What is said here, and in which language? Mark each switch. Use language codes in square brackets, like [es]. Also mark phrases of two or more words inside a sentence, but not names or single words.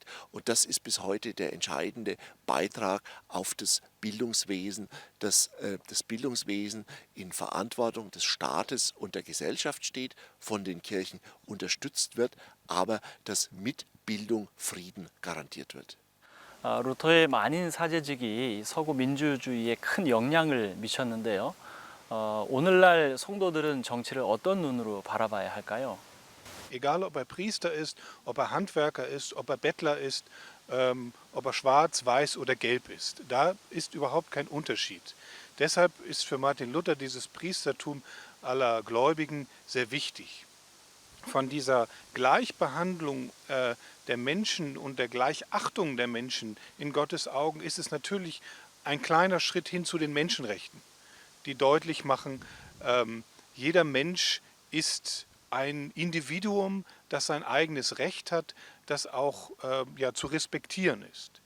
[de] Und das ist bis heute der entscheidende Beitrag auf das Bildungswesen, dass das Bildungswesen in Verantwortung des Staates und der Gesellschaft steht, von den Kirchen unterstützt wird, aber dass mit Bildung Frieden garantiert wird. [ko] 루터의 만인 사제직이 서구 민주주의에 큰 영향을 미쳤는데요. 오늘날 성도들은 정치를 어떤 눈으로 바라봐야 할까요? [de] Egal, ob er Priester ist, ob er Handwerker ist, ob er Bettler ist, ob er schwarz, weiß oder gelb ist. Da ist überhaupt kein Unterschied. Deshalb ist für Martin Luther dieses Priestertum aller Gläubigen sehr wichtig. Von dieser Gleichbehandlung der Menschen und der Gleichachtung der Menschen in Gottes Augen ist es natürlich ein kleiner Schritt hin zu den Menschenrechten, die deutlich machen, jeder Mensch ist ein Individuum, das sein eigenes Recht hat, das auch zu respektieren ist.